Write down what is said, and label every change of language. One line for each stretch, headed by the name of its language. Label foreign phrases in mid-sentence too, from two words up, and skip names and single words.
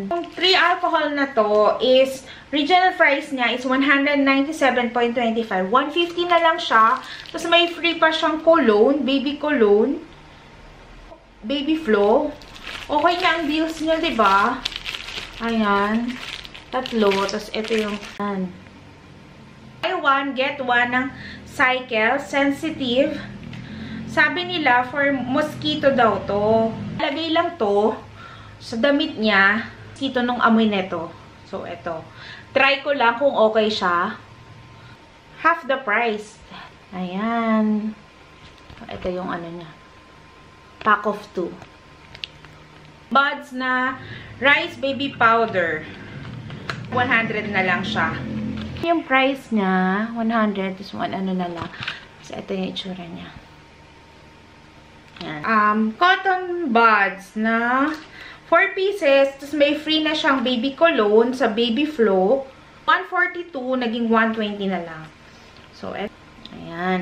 Filipino: Yung 3 alcohol na to is,
English: regional price
Filipino: niya is 197.25. 150 na lang siya. Tapos may free pa siyang cologne,
English: baby cologne, baby flow.
Filipino: Okay na ang deals niya, diba? Ayan. Tatlo. Tapos ito yung
English: buy one, get one
Filipino: ng Cycle Sensitive. Sabi nila,
English: for mosquito
Filipino: daw to. Lagay lang to sa damit niya. Mosquito nung amoy neto. So, eto. Try ko lang kung okay siya.
English: Half the price.
Filipino: Ayan. Ito yung ano niya.
English: Pack of 2.
Filipino: Buds na rice
English: baby powder.
Filipino: 100 na lang siya. Yung price niya, 100.
English: This one,
Filipino: ano na lang. So, ito yung itsura niya. Yan.
English: Cotton buds
Filipino: na 4 pieces. Tapos may free na siyang
English: baby cologne
Filipino: sa baby flow. 142, naging 120 na lang. So, ayan.